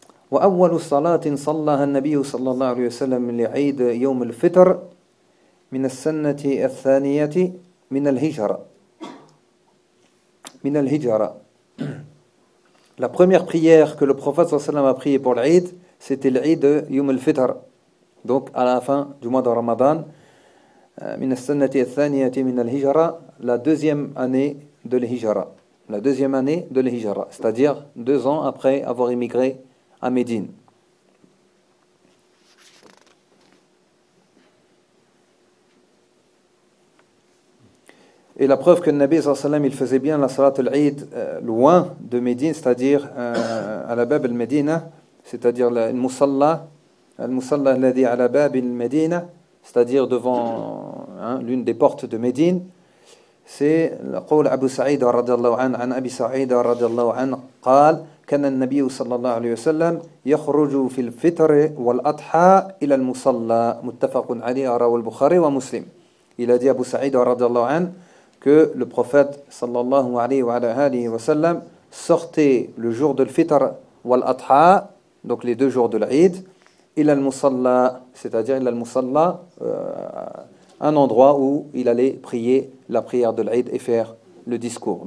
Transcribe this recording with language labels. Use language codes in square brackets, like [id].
[ar] وأول صلاة صلىها النبي صلى الله عليه وسلم لعيد يوم الفطر من السنة الثانية من الهجرة. Min al-Hijra. [fr] La première prière que le prophète sallallahu alayhi wa sallam a priée pour l'Aïd, c'était l'Aïd de Yom al-Fitr. Donc à la fin du mois de Ramadan, [ar] min as-sanati ath-thaniyati min al-Hijra, [fr] la deuxième année de l'Hijra. La deuxième année de l'Hijra, c'est-à-dire deux ans après avoir immigré à Médine. Et la preuve que le Nabi sallallahu alayhi wa sallam faisait bien la salat al-Aïd loin de Médine, c'est-à-dire à la bab al-Médina, c'est-à-dire [ar] al-Musalla alladhi ala bab al-Médina, [fr] c'est-à-dire devant l'une des portes de Médine. C'est le [ar] قول Abu Sa'id رضي الله عنه عن أبي سعيد رضي الله عنه قال كان النبي صلى الله عليه وسلم يخرج في الفطر والأضحى إلى المصلى متفق عليه رواه البخاري ومسلم. [fr] Il a dit Abu Sa'id رضي الله عنه que le prophète صلى الله عليه وسلم sortait le jour de l'Fitr wal-Adha, donc les deux jours de l'Aïd, il al-Musalla, c'est-à-dire il al-Musalla, un endroit où il allait prier la prière de l'Aïd et faire le discours.